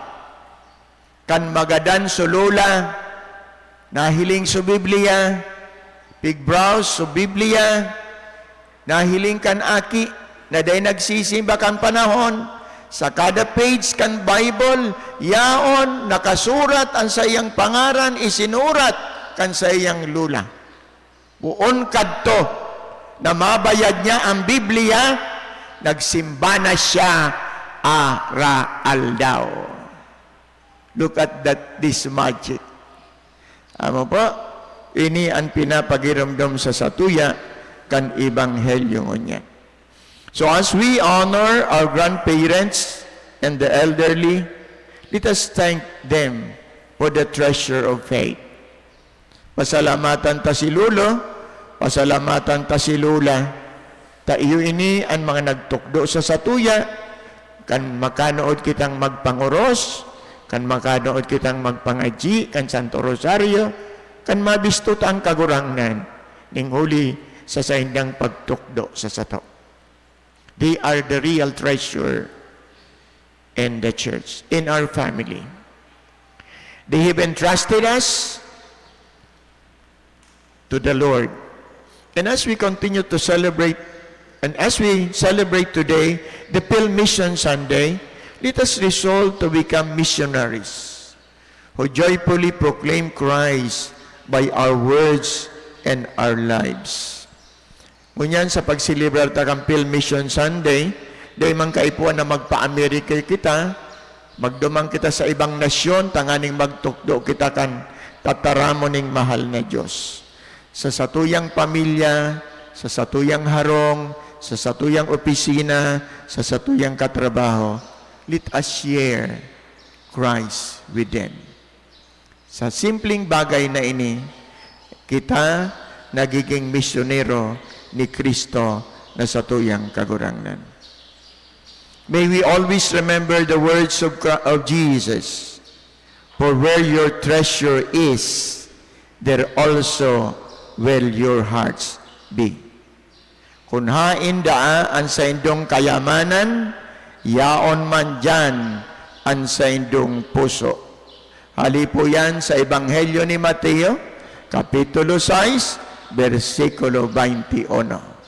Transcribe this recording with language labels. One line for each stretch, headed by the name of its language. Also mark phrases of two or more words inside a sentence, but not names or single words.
Bikol: Kan magadan so lula, nahiling so Biblia, pigbrowse so Biblia, nahiling kan aki, na day nagsisimba kan panahon, sa kada page kan Bible, yaon, nakasurat ang sayang pangaran, isinurat kan sayang lula. Buon kadto, na mabayad niya ang Biblia, nagsimba na siya araal daw.
English: Look at this magic.
Bikol: Amo po, ini ang pinapagiramdam sa satuya kan Ebanghelyo niya.
English: So as we honor our grandparents and the elderly, let us thank them for the treasure of faith.
Bikol: Pasalamatan ta si Lolo, pasalamatan ta si Lula, ta iyo ini ang mga nagtukdo sa satuya, kan makanood kitang magpanguros, kan makanood kitang magpangaji, kan Santo Rosario, kan mabistot ang kagurangnan, ning huli sa saindang pagtukdo sa sato.
English: They are the real treasure in the church, in our family. They have entrusted us to the Lord. And as we continue to celebrate, and as we celebrate today, the Phil Mission Sunday, let us resolve to become missionaries who joyfully proclaim Christ by our words and our lives.
Bikol: Ngunyan sa pagsilibrar ta kang Phil Mission Sunday, dahil man kaipuan na magpa-Amerika kita, magdumang kita sa ibang nasyon, tanganing magtukdo kita kan tataramoning mahal na Diyos. Sa satuyang pamilya, sa satuyang harong, sa satuyang opisina, sa satuyang katrabaho,
English: let us share Christ with them.
Bikol: Sa simpleng bagay na ini, kita nagiging misyonero ni Kristo na satuyang kagurangnan.
English: May we always remember the words of Jesus, for where your treasure is, there also will your hearts be.
Bikol: Kung hain daa ang sa indong kayamanan, yaon man dyan ang sa indong puso. Hali po yan sa Ebanghelyo ni Mateo, Kapitulo 6, versikulo 21.